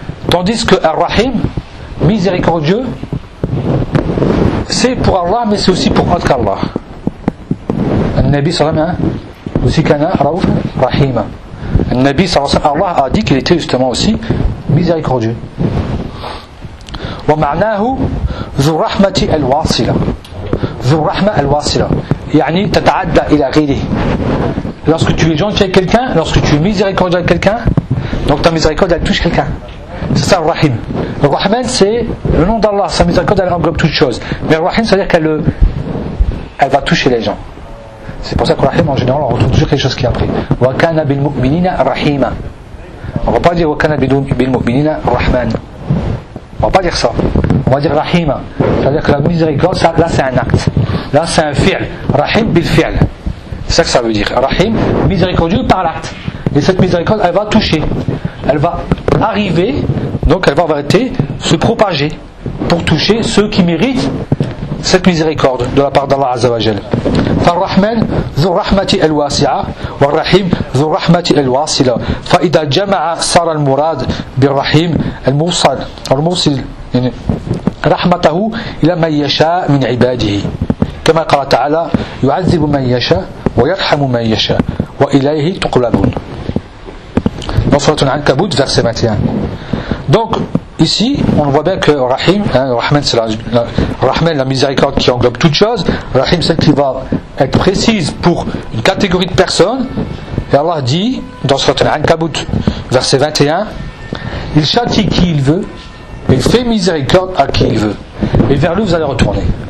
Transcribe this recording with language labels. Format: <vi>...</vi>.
<fr>Tandis que Ar-Rahim, miséricordieux, c'est pour Allah, mais c'est aussi pour autre qu'Allah. Al-Nabi sallam, hein? Aussi kana Rauf Rahima. Al-Nabi sallam, Allah a dit qu'il était justement aussi miséricordieux.</fr> <ar>ومعناه ذو الرحمة الواصلة ذو الرحمة الواصلة يعني تتعدى إلى غيره.</ar> <fr>Lorsque tu es gentil avec quelqu'un, lorsque tu es miséricordieux avec quelqu'un, donc ta miséricorde elle touche quelqu'un. C'est ça Ar-Rahim. Ar-Rahman c'est le nom d'Allah, sa miséricorde elle englobe toute chose. Mais Ar-Rahim ça veut dire qu'elle va toucher les gens. C'est pour ça que Ar-Rahim en général on retrouve toujours quelque chose qui est après.</fr> <ar>وكان بالمؤمنين رحيما.</ar> <fr>On ne va pas dire</fr> <ar>وكان بالمؤمنين رحمان.</ar> <fr>On va pas dire ça. On va dire Rahima. C'est-à-dire que la miséricorde, ça, là c'est un acte. Là c'est un fi'l. Rahim bil fi'l. C'est ça que ça veut dire. Rahim, miséricordieux par l'acte. Et cette miséricorde, elle va toucher. Elle va arriver, donc elle va arrêter, se propager pour toucher ceux qui méritent cette miséricorde de la part d'Allah Azza wa Jal.</fr> <ar>فالرحمن ذو الرحمة الواسعة والرحيم ذو الرحمة الواصلة فإذا جمع صار المراد بالرحيم الموصل الموصل يعني رحمته إلى من يشاء من عباده كما قال تعالى يعذب من يشاء ويرحم من يشاء وإليه تقلبون سورة العنكبوت verset 21.</ar> <fr>Donc ici, on voit bien que Rahim, hein, Rahman, c'est la miséricorde qui englobe toute chose. Rahim, c'est qui va être précise pour une catégorie de personnes. Et Allah dit, dans Surat Al-Ankabut, verset 21, il châtie qui il veut, et il fait miséricorde à qui il veut. Et vers lui, vous allez retourner.</fr>